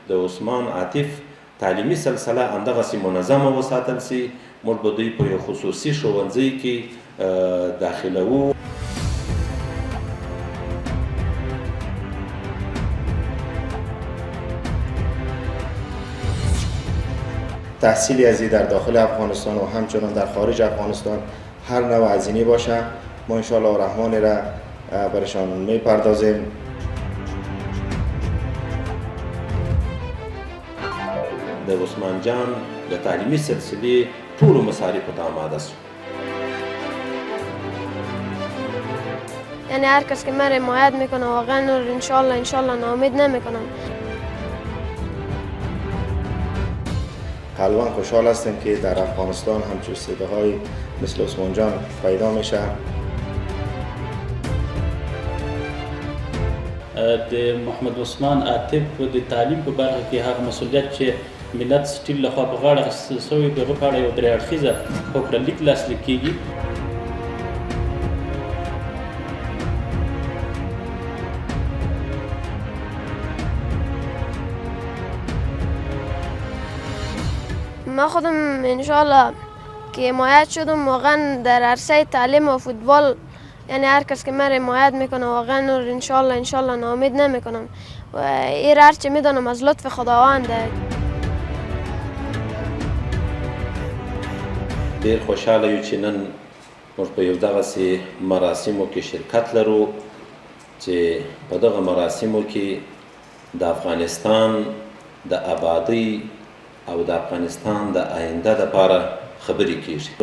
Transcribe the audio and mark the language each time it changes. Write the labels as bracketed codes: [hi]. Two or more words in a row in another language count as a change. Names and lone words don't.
[ps] د عثمان عاطف تعلیمي سلسله همدغسې منظمه وساتل سي. موږ به دوی په یو خصوصي ښوونځي کې داخلوو. [fa] تحصیلی ازی در داخل افغانستان و همچنان در خارج افغانستان هر نوع هزینه باشه ما انشاءالله رحمان را برشان میپردازیم. [ps] د عثمان جان د تعلیمي سلسلې ټولو مصارفو ته آماده شو. [fa] یعنی هر کس که من حمایت میکنه واقعا انشالله ناامید نمیکنم. قلبا خوشحال هستیم که در افغانستان همچون صداهای مثل عثمان جان پیدا میشه. [ps] د محمد عثمان عاطف د تعلیم په برخه کې هغه مسؤلیت چې ملت سټیل لخوا په غاړه اخیستل شوی د هغه په اړه یو درې اړخیزه هوکړه لاسلیک کیږي. [fa] ما خودم انشالله که حمایت شدم واقعا در عرصه تعلیم و فوتبال، یعنی هر کس که من حمایت میکنه واقعا انشالله ناامید نمیکنم و این هرچه میدانم از لطف خداونده. [ps] ډیر خوشحاله یو چې نن موږ په یو دغسې مراسمو کې شرکت لرو چې په دغه مراسمو کې د افغانستان د آبادۍ او د افغانستان د آینده دپاره خبرې کیږي.